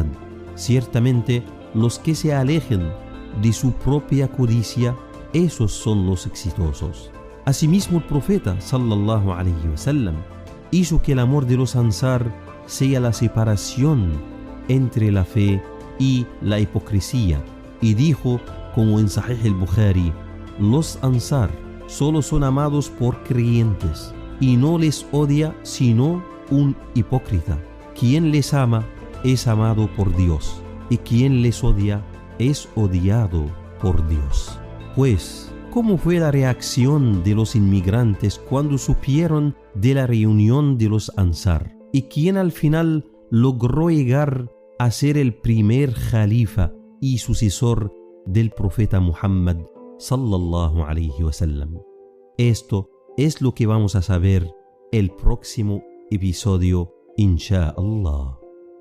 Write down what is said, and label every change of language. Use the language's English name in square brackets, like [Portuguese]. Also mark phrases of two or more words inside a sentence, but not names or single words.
[Spanish] Ciertamente, los que se alejen de su propia codicia, esos son los exitosos. Asimismo, el profeta [Arabic] صلى الله عليه وسلم [Spanish] hizo que el amor de los Ansar sea la separación entre la fe y la hipocresía, y dijo, como en [Arabic] صحيح البخاري: [Spanish] los Ansar solo son amados por creyentes, y no les odia sino un hipócrita. Quien les ama es amado por Dios, y quien les odia es odiado por Dios. Pues, ¿cómo fue la reacción de los inmigrantes cuando supieron de la reunión de los Ansar? ¿Y quién al final logró llegar a ser el primer califa y sucesor del profeta Muhammad [Arabic] صلى الله عليه وسلم? [Spanish] Esto es lo que vamos a saber el próximo episodio, [Arabic] إن شاء الله.